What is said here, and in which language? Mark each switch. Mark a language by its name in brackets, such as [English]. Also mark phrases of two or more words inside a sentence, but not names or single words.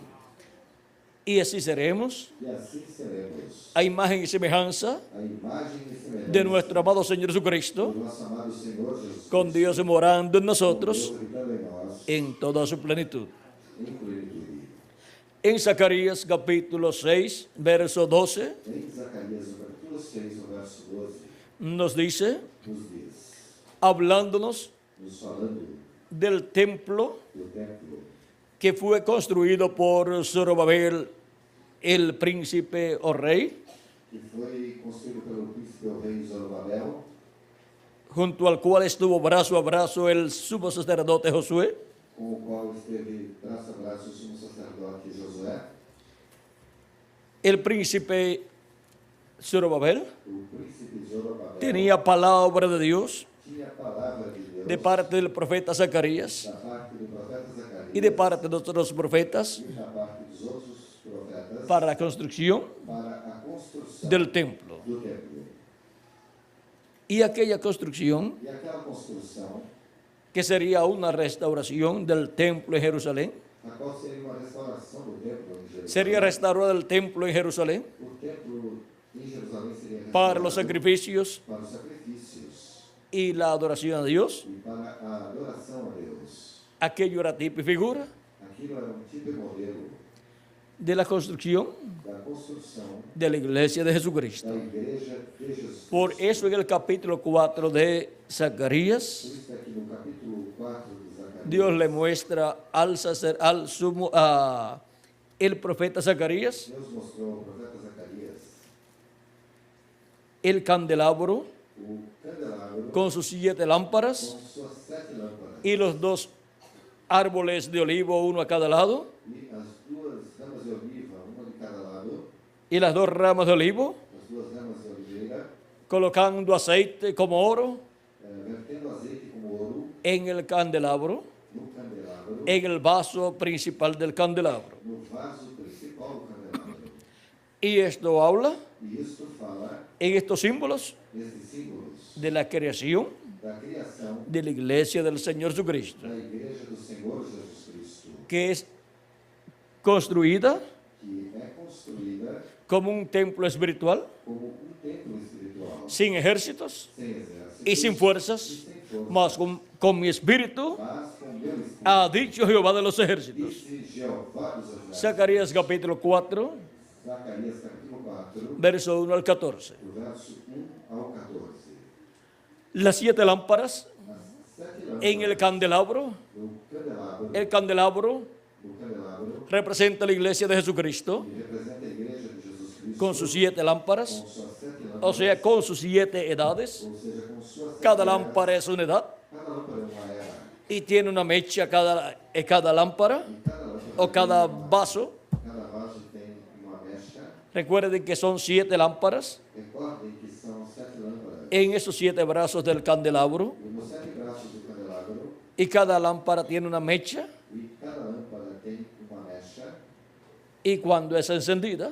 [Spanish] Y así seremos [Portuguese] E assim seremos [Spanish] a imagen y semejanza [Portuguese] a imagem e semelhança [Spanish] de nuestro amado Señor [Portuguese] do [Spanish] Jesucristo, [Portuguese] nosso amado Senhor Jesus [Spanish] con [Portuguese] Cristo, [Spanish] Dios morando en [Portuguese] com [Spanish] nosotros [Portuguese] Deus habitando em nós [Spanish] en toda su plenitud. [Portuguese] em plenitude. [Spanish] En Zacarías capítulo 6, verso 12, [Portuguese] Em Zacarias, no capítulo 6, o verso 12, [Spanish] nos dice, [Portuguese] nos diz, [Spanish] hablándonos [Portuguese] nos falando [Spanish] del templo [Portuguese] do templo [Spanish] que fue construido por Zorobabel, el príncipe o rey, [Portuguese] que foi construído pelo príncipe o rei Zorobabel, [Spanish] junto al cual estuvo brazo a brazo el sumo sacerdote Josué. [Portuguese] com o qual esteve braço a braço o sumo sacerdote Josué, [Spanish] El príncipe Zorobabel [Portuguese] o príncipe Zorobabel [Spanish] tenía palabra de Dios [Portuguese] tinha a palavra de Deus [Spanish] de parte del profeta Zacarías [Portuguese] da parte do profeta Zacarias [Spanish] y de parte de otros profetas [Portuguese] e da parte dos outros profetas [Spanish] para la construcción [Portuguese] para a construção [Spanish] del templo. [Portuguese] do templo. [Spanish] Y aquella construcción, [Portuguese] E aquela construção, [Spanish] que sería una restauración del templo en Jerusalén, [Portuguese] a qual seria uma restauração do templo em Jerusalém, [Spanish] sería restaurado el templo en Jerusalén [Portuguese] o templo em Jerusalém seria [Spanish] para los [Portuguese] restaurado [Spanish] sacrificios [Portuguese] para os sacrifícios [Spanish] y la adoración a Dios. [Portuguese] e para a adoração a Deus. [Spanish] Aquello era tipo y figura [Portuguese] Aquilo era um tipo e modelo [Spanish] de la construcción [Portuguese] da construção [Spanish] de la iglesia de Jesucristo. [Portuguese] da igreja de Jesus. [Spanish] Por eso en el capítulo 4 de [Portuguese] Por [Spanish] Zacarías, [Portuguese] isso aqui no capítulo 4 de Zacarias, [Spanish] Dios le muestra el profeta Zacarías [Portuguese] Deus mostrou ao profeta Zacarias [Spanish] el candelabro [Portuguese] o candelabro [Spanish] con sus 7 lámparas [Portuguese] com suas 7 lâmpadas [Spanish] y los 2 árboles de olivo, uno a cada lado, [Portuguese] e as 2 ramas de oliva, uma de cada lado, [Spanish] y las 2 ramas de olivo, [Portuguese] as 2 ramas de oliveira, [Spanish] colocando aceite como oro [Portuguese] vertendo azeite como ouro [Spanish] en el candelabro, [Portuguese] no candelabro, [Spanish] en el vaso principal del candelabro. [Portuguese] no vaso principal do candelabro. [Spanish] Y esto habla [Portuguese] E isto fala [Spanish] en estos símbolos [Portuguese] desses símbolos [Spanish] de la creación [Portuguese] da criação [Spanish] de la iglesia del Señor Jesucristo, [Portuguese] da igreja do Senhor Jesus Cristo, [Spanish] que es construida [Portuguese] que é construída [Spanish] como un templo espiritual, [Portuguese] como um templo espiritual, [Spanish] sin ejércitos [Portuguese] sem exércitos [Spanish] y sin fuerzas, [Portuguese] e sem força, [Spanish] mas con mi espíritu, [Portuguese] mas com meu espírito, [Spanish] ha dicho Jehová de los ejércitos. [Portuguese] disse Jeová dos exércitos. [Spanish] Zacarías capítulo 4, [Portuguese] Zacarias capítulo 4, [Spanish] verso 1 al 14. [Portuguese] do verso 1 ao 14. [Spanish] Las 7 lámparas [Portuguese] As 7 lâmpadas [Spanish] en el candelabro, [Portuguese] do candelabro [Spanish] representa la iglesia de Jesucristo [Portuguese] que representa a igreja de Jesus Cristo [Spanish] con sus 7 lámparas, [Portuguese] com suas 7 lâmpadas, [Spanish] o sea, con sus 7 edades. [Portuguese] ou seja, com suas 7 [Spanish] Cada [Portuguese] eras. [Spanish] lámpara es una edad [Portuguese] Cada lâmpada é uma era. [Spanish] y tiene una mecha cada lámpara [Portuguese] E cada lâmpada [Spanish] o cada vaso. [Portuguese] cada vaso tem uma mecha. [Spanish] Recuerden que son 7 lámparas [Portuguese] Recordem que são 7 lâmpadas. [Spanish] en esos 7 brazos del candelabro [Portuguese] E nos 7 braços do candelabro, [Spanish] y cada lámpara tiene una mecha [Portuguese] e cada lâmpada tem uma mecha. [Spanish] y cuando es encendida